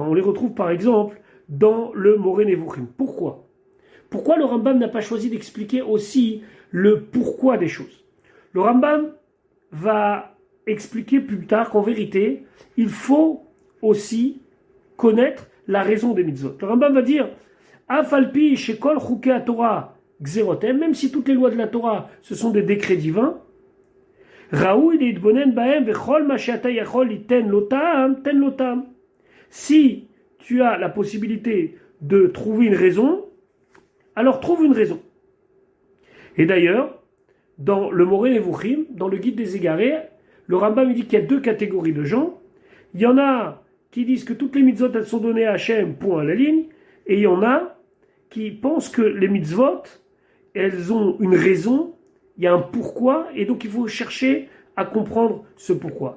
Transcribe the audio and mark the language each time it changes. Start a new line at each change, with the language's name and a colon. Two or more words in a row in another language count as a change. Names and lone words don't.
French: On les retrouve par exemple dans le Moreh Nevuchim. Pourquoi le Rambam n'a pas choisi d'expliquer aussi le pourquoi des choses? Le Rambam va expliquer plus tard qu'en vérité, il faut aussi connaître la raison des mitzvot. Le Rambam va dire
Hebrew: אף על פי שכל חוקי תורה גזרות הם,
French: même si toutes les lois de la Torah ce sont des décrets divins,
Hebrew: ראוי להתבונן בהם וכל מה שאתה יכול ליתן לו טעם תן לו טעם.
French: Si tu as la possibilité de trouver une raison, alors trouve une raison. Et d'ailleurs, dans le Moreh Nevuchim, dans le guide des égarés, le Rambam dit qu'il y a 2 catégories de gens. Il y en a qui disent que toutes les mitzvot elles sont données à Hachem, point à la ligne, et il y en a qui pensent que les mitzvot, elles ont une raison, il y a un pourquoi, et donc il faut chercher à comprendre ce pourquoi.